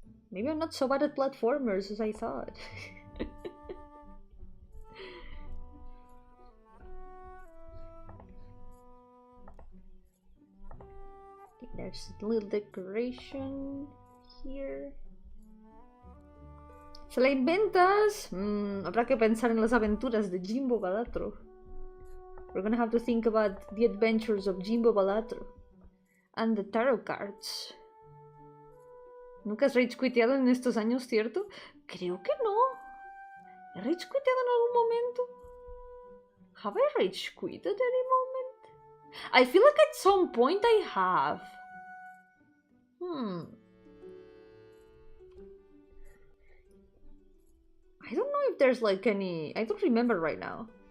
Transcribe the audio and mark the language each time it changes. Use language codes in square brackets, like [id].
[en] Maybe I'm not so bad at platformers as I thought. There's a little decoration here. [es] ¿Se la inventas? Habrá que pensar en las aventuras de Jimbo Balatro. [en] We're gonna have to think about the adventures of Jimbo Balatro. And the tarot cards. [es] ¿Nunca has rage quiteado en estos años, cierto? Creo que no. ¿He rage quiteado en algún momento? [en] Have I rage quit at any moment? I feel like at some point I have. I don't know if there's like any... I don't remember right now.